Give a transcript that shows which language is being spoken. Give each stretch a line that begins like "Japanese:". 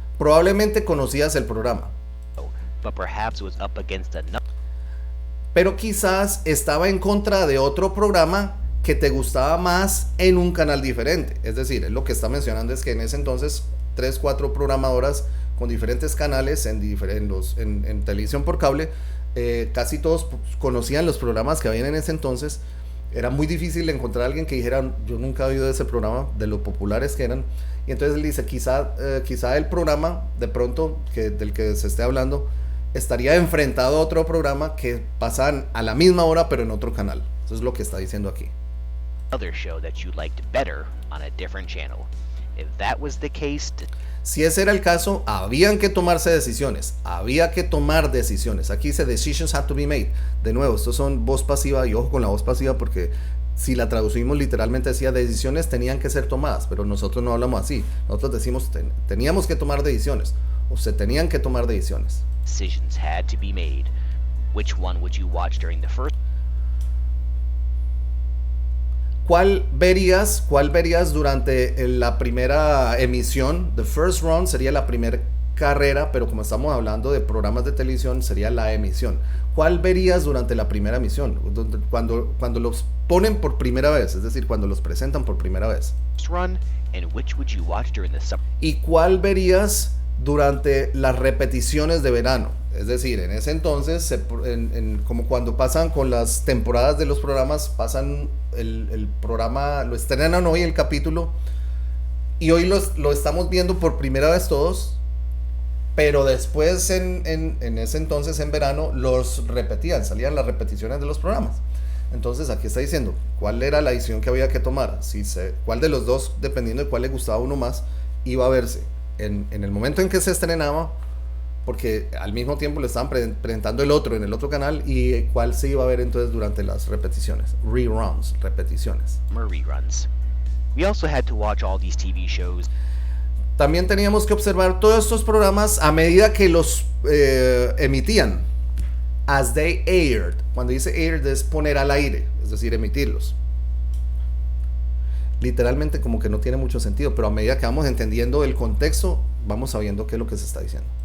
Spanish: Probablemente conocías el programa,
English: but perhaps it was up against another.
Spanish: pero quizás estaba en contra de otro programa que te gustaba más en un canal diferente. Es decir, lo que está mencionando es que en ese entonces 3, 4 programadoras con diferentes canales en televisión por cable, casi todos conocían los programas que habían en ese entonces. Era muy difícil encontrar a alguien que dijera, yo nunca he oído de ese programa, de lo populares que eran. Y entonces él dice, quizá el programa de pronto del que se esté hablando estaría enfrentado a otro programa que pasan a la misma hora pero en otro canal. Eso es lo que está diciendo aquí.
English: Other show that you liked better on a different channel. If that was the case,
Spanish: si ese era el caso, habían que tomarse decisiones. Había que tomar decisiones. Aquí dice
English: decisions had to be made.
Spanish: De nuevo, estos son voz pasiva y ojo con la voz pasiva porque si la traducimos literalmente decía decisiones tenían que ser tomadas, pero nosotros no hablamos así. Nosotros decimos teníamos que tomar decisiones o se tenían que tomar decisiones.
English: decisions had to be made. Which one would you watch during the first?
Spanish: ¿Cuál verías durante la primera emisión?
English: The first run
Spanish: sería la primera carrera, pero como estamos hablando de programas de televisión, sería la emisión. ¿Cuál verías durante la primera emisión? Cuando los ponen por primera vez, es decir, cuando los presentan por primera vez.
English: Run, and which would you watch during the summer?
Spanish: ¿Y cuál verías durante las repeticiones de verano? Es decir, en ese entonces, como cuando pasan con las temporadas de los programas, pasan el programa, lo estrenan hoy el capítulo Y hoy lo estamos viendo por primera vez todos, pero después en ese entonces, en verano, los repetían, salían las repeticiones de los programas. Entonces aquí está diciendo cuál era la decisión que había que tomar, cuál de los dos, dependiendo de cuál le gustaba a uno más, iba a verse en el momento en que se estrenaba, porque al mismo tiempo le estaban presentando el otro en el otro canal, y cuál se iba a ver entonces durante las repeticiones, reruns, repeticiones.
English: Reruns. We also had to watch all these TV shows.
Spanish: También teníamos que observar todos estos programas a medida que los emitían.
English: As they aired.
Spanish: Cuando dice aired es poner al aire, es decir, emitirlos. Literalmente como que no tiene mucho sentido, pero a medida que vamos entendiendo el contexto, vamos sabiendo qué es lo que se está diciendo.